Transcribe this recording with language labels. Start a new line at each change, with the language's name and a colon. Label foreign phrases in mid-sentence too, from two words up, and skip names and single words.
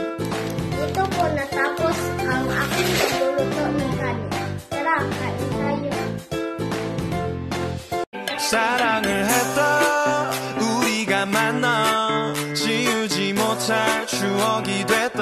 Filipino: Dito po natapos ang aking pagluluto ng kanin. Tara, kain tayo.
Korean: 사랑을 했다 우리가 만나 지우지 못할 추억이 돼